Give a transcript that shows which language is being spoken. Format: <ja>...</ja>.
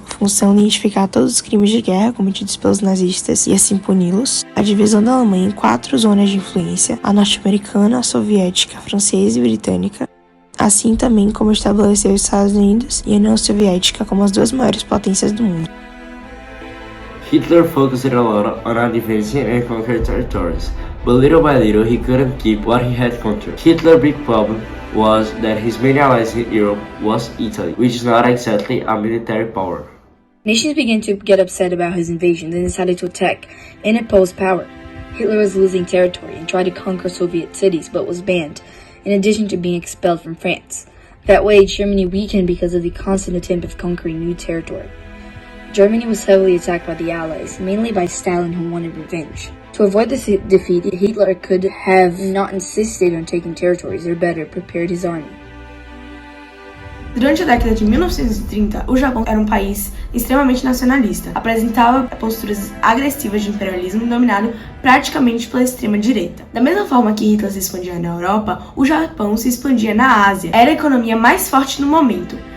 <pt>função identificar todos os crimes de guerra cometidos pelos nazistas e assim puni-los, a divisão da Alemanha em 4 zonas de influência, a norte-americana, a soviética, a francesa e britânica, assim também como estabeleceu os Estados Unidos e a União Soviética como as 2 maiores potências do mundo.</pt> <en>Hitler focused a lot on advancing and conquering territories, but little by little he couldn't keep what he had conquered. Hitler's big problem was that his main ally in Europe was Italy, which is not exactly a military power. Nations began to get upset about his invasion and decided to attack and oppose power. Hitler was losing territory and tried to conquer Soviet cities but was banned, in addition to being expelled from France. That way, Germany weakened because of the constant attempt of conquering new territory. Germany was heavily attacked by the Allies, mainly by Stalin, who wanted revenge. To avoid this defeat, Hitler could have not insisted on taking territories, or better, prepared his army.</en> <pt>Durante a década de 1930, o Japão era um país extremamente nacionalista, apresentava posturas agressivas de imperialismo dominado praticamente pela extrema-direita. Da mesma forma que Hitler se expandia na Europa, o Japão se expandia na Ásia. Era a economia mais forte no momento,</pt>